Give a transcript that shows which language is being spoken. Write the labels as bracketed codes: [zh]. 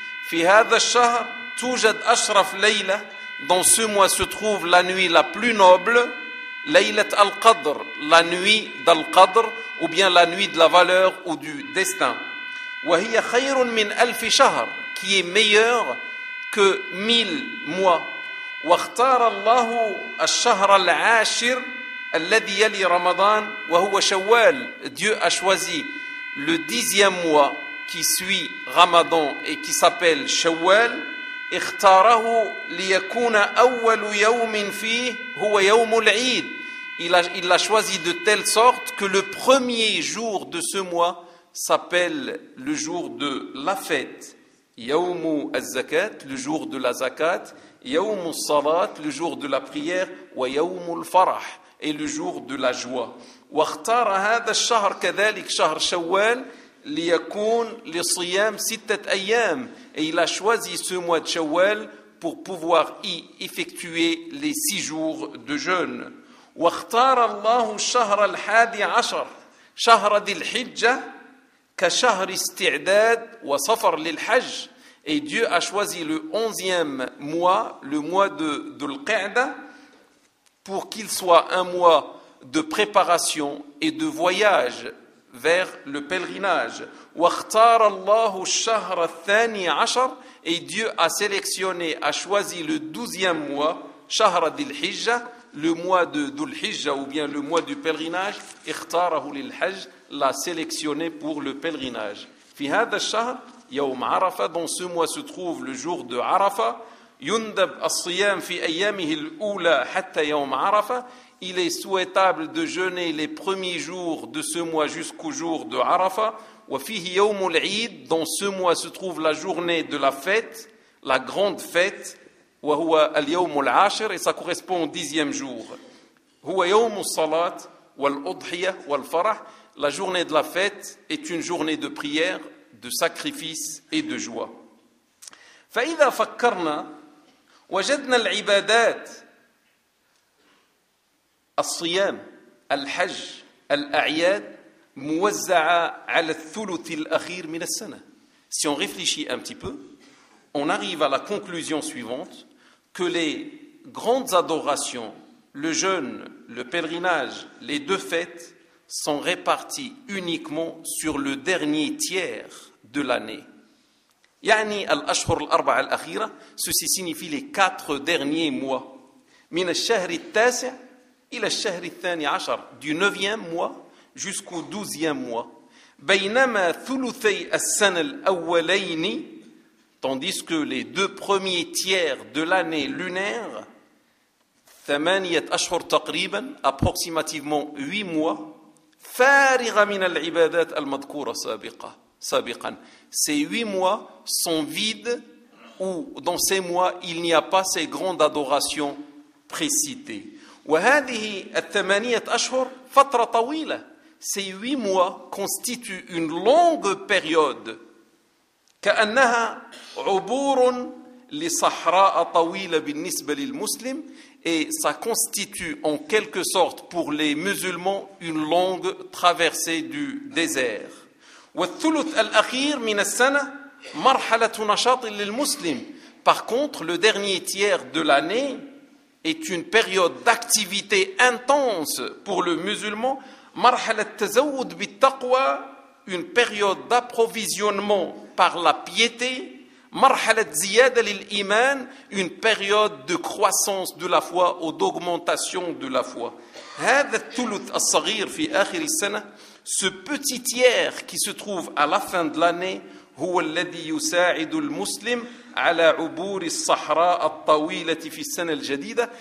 [ar] Fi hadha ash-shahr tujad ashraf layla, [fr] dans ce mois se trouve la nuit la plus noble, laylat al-qadr, la nuit d'al-qadr, ou bien la nuit de la valeur ou du destin. [ar] وهي خير من ألف شهر, [fr] qui est meilleur que mille mois. [ar] واختار الله الشهر العاشر الذي يلي رمضان وهو شوال. [fr] Dieu a choisi le dixième mois qui suit Ramadan et qui s'appelle شوال. [ar] اختاره ليكون أول يوم فيه هو يوم العيد. [fr] Il l'a choisi de telle sorte que le premier jour de ce mois s'appelle le jour de la fête. [ar] يوم الزكاه, [fr] le jour de la zakat. [ar] يوم الصلاه, [fr] le jour de la prière. [ar] ويوم الفرح, [fr] et le jour de la joie. [ar] واختار هذا الشهر كذلك شهر شوال ليكون لصيام سته ايام. [fr] Et il a choisi ce mois de شوال pour pouvoir y effectuer les six jours de jeûne. [ar] واختار الله الشهر الحادي عشر شهر ذي الحجه كشهر استعداد وصفر للحج. [fr] Et Dieu a choisi le 11e mois, le mois de Dhul-Qa'da, pour qu'il soit un mois de préparation et de voyage vers le pèlerinage. [ar] واختار الله الشهر الثاني عشر. [fr] Et Dieu a sélectionné, a choisi le 12e mois, [ar] شهر ذي, [fr] le mois de Dhul-Hijj, ou bien le mois du pèlerinage. [ar] اختاره للحج, [fr] l'a sélectionné pour le pèlerinage. [ar] في هذا الشهر يوم عرفة, [fr] dans ce mois se trouve le jour de Arafa. [ar] يندب الصيام في أيامه الأولى حتى يوم عرفة. [fr] Il est souhaitable de jeûner les premiers jours de ce mois jusqu'au jour de Arafa. [ar] وفيه يوم العيد, [fr] dans ce mois se trouve la journée de la fête, la grande fête. [ar] وهو اليوم العاشر, [fr] et ça correspond au dixième jour. [ar] هو يوم الصلاة والأضحية والفرح. [fr] La journée de la fête est une journée de prière, de sacrifice et de joie. [ar] فإذا فكرنا وجدنا العبادات، الصيام، الحج، الأعياد موزعة على الثلث الأخير من السنة. [fr] Si on réfléchit un petit peu, on arrive à la conclusion suivante, que les grandes adorations, le jeûne, le pèlerinage, les deux fêtes sont réparties uniquement sur le dernier tiers de l'année. [ar] يعني الأشهر الأربعة الأخيرة, [fr] ceci signifie les quatre derniers mois. [ar] من الشهر التاسع إلى الشهر الثاني عشر, [fr] du neuvième mois jusqu'au douzième mois. [ar] بينما ثلثي السنة الأولين, [fr] tandis que les deux premiers tiers de l'année lunaire, [ar] ثمانية أشهر تقريبا, [fr] approximativement huit mois, [ar] فارغة من العبادات المذكورة سابقة. [fr] Sabiqan. Ces huit mois sont vides, ou dans ces mois il n'y a pas ces grandes adorations précitées. [ar] وهذه الثمانية أشهر فترة طويلة. [fr] Ces huit mois constituent une longue période. [ar] كأنها عبور لصحراء طويلة بالنسبة للمسلم, [fr] et ça constitue en quelque sorte pour les musulmans une longue traversée du désert. [ar] والثلث الأخير من السنة مرحلة نشاط للمسلم. [fr] Par contre, le dernier tiers de l'année est une période d'activité intense pour le musulman. [ar] مرحلة تزود بالتقوى, [fr] une période d'approvisionnement par la piété. [ar] مرحلة زيادة للإيمان, [fr] une période de croissance de la foi ou d'augmentation de la foi. [ar] هذا الثلث الصغير في آخر السنة, [fr] ce petit tiers qui se trouve à la fin de l'année, [ar] هو الذي يساعد المسلم على عبور الصحراء الطويلة في السنة الجديدة.